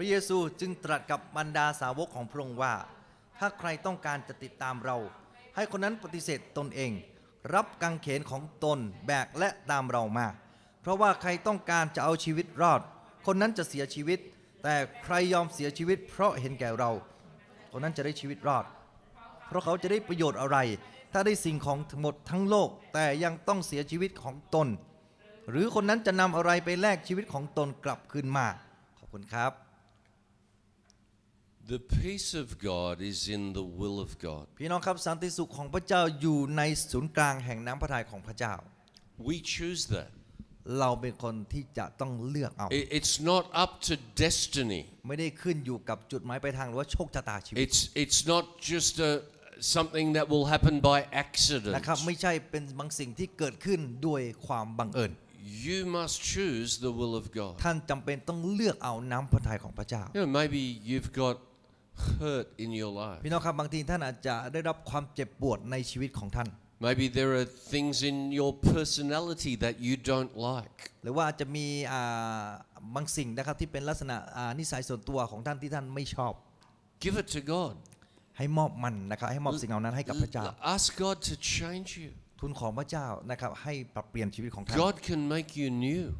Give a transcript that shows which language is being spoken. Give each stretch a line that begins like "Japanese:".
Thai: พระเยซูจึงตรัสกับบรรดาสาวกของพระองค์ว่าถ้าใครต้องการจะติดตามเราให้คนนั้นปฏิเสธตนเองรับกางเขนของตนแบกและตามเรามาเพราะว่าใครต้องการจะเอาชีวิตรอดคนนั้นจะเสียชีวิตแต่ใครยอมเสียชีวิตเพราะเห็นแก่เราคนนั้นจะได้ชีวิตรอด เพราะเขาจะได้ประโยชน์อะไรถ้าได้สิ่งของหมดทั้งโลกแต่ยังต้องเสียชีวิตของตนหรือคนนั้นจะนำอะไรไปแลกชีวิตของตนกลับคืนมาขอบคุณครับ
English: The peace of God is in the will of God.
Thai: พี่น้องครับสันติสุขของพระเจ้าอยู่ในศูนย์กลางแห่งน้ำพระทัยของพระเจ้า
English: We choose that.
Thai: เราเป็นคนที่จะต้องเลือกเอา
English: It's not up to destiny.
Thai: ไม่ได้ขึ้นอยู่กับจุดหมายปลายทางหรือว่าโชคชะตาชีวิต
English: It's not just something that will happen by accident.
Thai: นะครับไม่ใช่เป็นบางสิ่งที่เกิดขึ้นด้วยความบังเอิญ
English: You must choose the will of God.
Thai: ท่านจำเป็นต้องเลือกเอาน้ำพระทัยของพระเจ้า
English: Maybe you've got hurt in your life.
Thai: พี่น้องครับบางทีท่านอาจจะได้รับความเจ็บปวดในชีวิตของท่าน
English: Maybe there are things in your personality that you don't like.
Thai: หรือว่าอาจจะมีบางสิ่งนะครับที่เป็นลักษณะนิสัยส่วนตัวของท่านที่ท่านไม่ชอบ
English: Give it to God.
Thai: ให้มอบมันนะครับให้มอบสิ่งเหล่านั้นให้กับพระเจ้า
English: Ask God to change you.
Thai: ทูลขอพระเจ้านะครับให้ปรับเปลี่ยนชีวิตของท่าน
English: God can make you new.